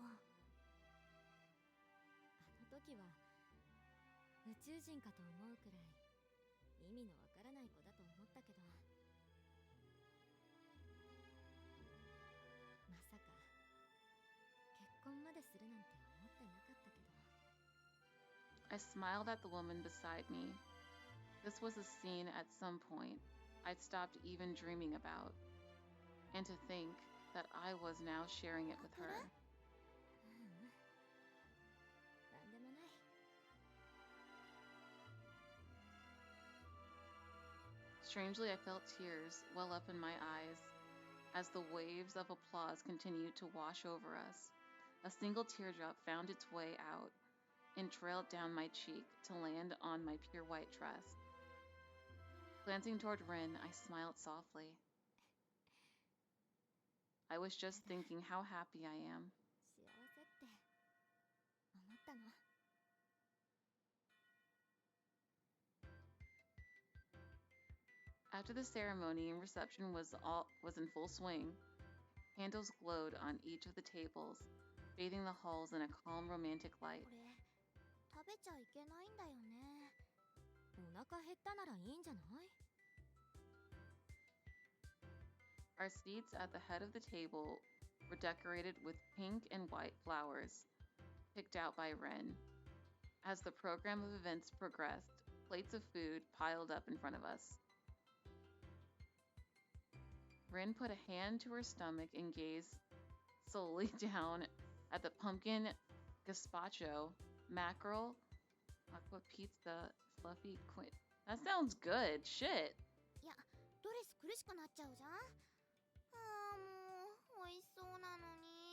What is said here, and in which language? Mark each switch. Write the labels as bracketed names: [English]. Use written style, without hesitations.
[Japanese] あの時は宇宙人かと思うくらい意味のわからない子だと思ったけど、まさか結婚までするなんて思ってなかったけど。 [English] I smiled at the woman beside me. This was a scene at some point I'd stopped even dreaming about, and to think that I was now sharing it with her. [Japanese] ううん、なんでもない。 [English] Strangely, I felt tears well up in my eyes as the waves of applause continued to wash over us. A single teardrop found its way out and trailed down my cheek to land on my pure white dress. Glancing toward Rin, I smiled softly. I was just thinking how happy I am. [Japanese] 幸せって思ったの。 [English] After the ceremony and reception was in full swing, candles glowed on each of the tables, bathing the halls in a calm, romantic light. [Japanese] これ食べちゃいけないんだよね。お腹減ったならいいんじゃない？ [English] Our seats at the head of the table were decorated with pink and white flowers, picked out by Ren. As the program of events progressed, plates of food piled up in front of us. Rin put a hand to her stomach and gazed slowly down at the pumpkin gazpacho, mackerel, aqua pizza, fluffy quint. That sounds good. Shit. [Japanese] いや、ドレス苦しくなっちゃうじゃん。もう美味しそうなのに。